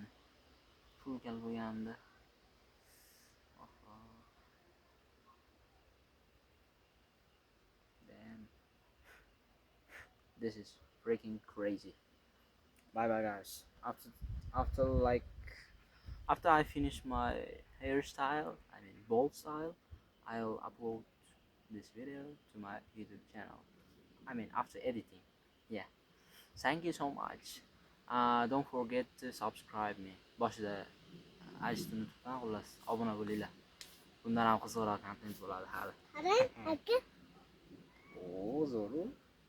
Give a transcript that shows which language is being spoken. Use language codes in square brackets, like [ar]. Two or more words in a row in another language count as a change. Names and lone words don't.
[uz] Pul kelib bo'lganda. [en] Damn. This is freaking crazy. Bye bye guys. After like after I finish my hairstyle, I mean bald style, I'll upload this video to my YouTube channel. I mean after editing. Yeah. Thank you so much. Don't forget to subscribe me. [uz] Boshida aytishni unutibman, xullas obuna bo'linglar. Bundan ham qiziqroq kontent bo'ladi hali. Qarang, aka. Oo, zo'r.